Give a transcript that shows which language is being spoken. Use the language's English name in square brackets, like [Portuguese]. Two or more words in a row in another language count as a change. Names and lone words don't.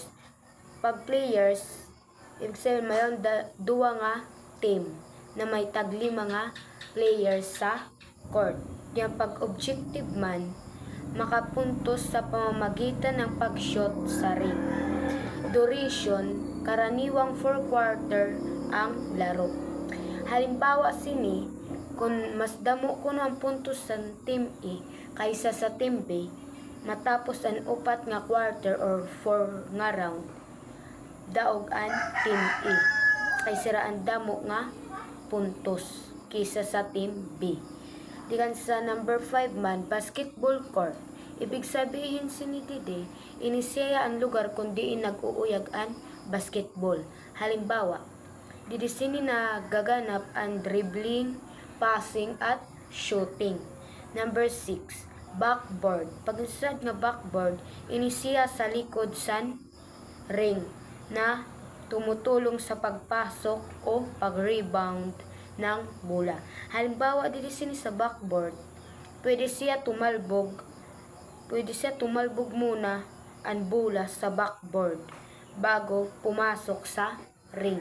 [Masbatenyo] Pag players, [Filipino] ibig sabihin [Masbatenyo] mayon duwa nga team na may taglima nga players sa court. [Filipino] Yung pag-objective man, makapuntos sa pamamagitan ng pag-shot sa ring. Duration, karaniwang 4 quarter ang laro. [Masbatenyo] Halimbawa sini, kung mas damo kuno ang puntos sa team A kaysa sa team B, matapos ang 4 nga quarter or 4 nga round, daog ang team A kay sira ang damo nga puntos kaysa sa team B. Dikan sa number 5 man, basketball court. [Filipino] Ibig sabihin [Masbatenyo] sinidide, inisiya ang lugar kung diin nag-uuyag ang basketball. Halimbawa, didi sini na gaganap ang dribbling, passing at shooting. [English] Number 6, backboard. [Masbatenyo] Pag insad nga backboard, inisiya sa likod san ring [Filipino] na tumutulong sa pagpasok o pag-rebound ng bola. Halimbawa dito sini sa backboard, pwede siya tumalbog muna ang bola sa backboard bago pumasok sa ring.